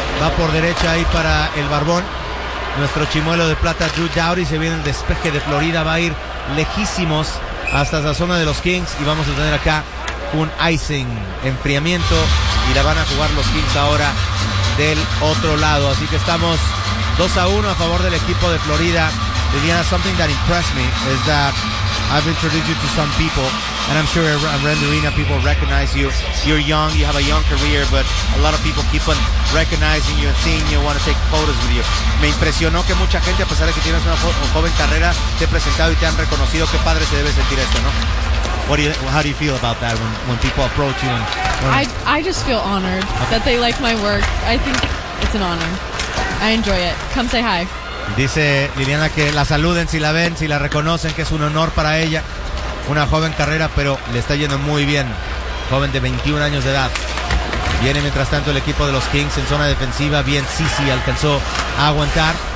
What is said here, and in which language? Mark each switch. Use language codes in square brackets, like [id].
[es] Va por derecha ahí para el Barbón. Nuestro chimuelo de plata Drew Doughty. Se viene el despeje de Florida. Va a ir lejísimos hasta la zona de los Kings. Y vamos a tener acá un icing, enfriamiento. Y la van a jugar los Kings ahora del otro lado. Así que estamos 2-1 a favor del equipo de Florida. [en] Liliana, something that impressed me is that I've introduced you to some people, and I'm sure around the arena people recognize you. You're young, you have a young career, but a lot of people keep on recognizing you and seeing you, want to take photos with you. [es] Me impresionó que mucha gente, a pesar de que tienes una joven carrera, te ha presentado y te han reconocido. Qué padre se debe sentir esto, ¿no? [en] How do you feel about that when people approach you? I just feel honored that they like my work. I think it's an honor. I enjoy it. Come say hi. [es] Dice Liliana que la saluden si la ven, si la reconocen, que es un honor para ella. Una joven carrera, pero le está yendo muy bien. Joven de 21 años de edad. Viene mientras tanto el equipo de los Kings en zona defensiva. Bien, sí, alcanzó a aguantar.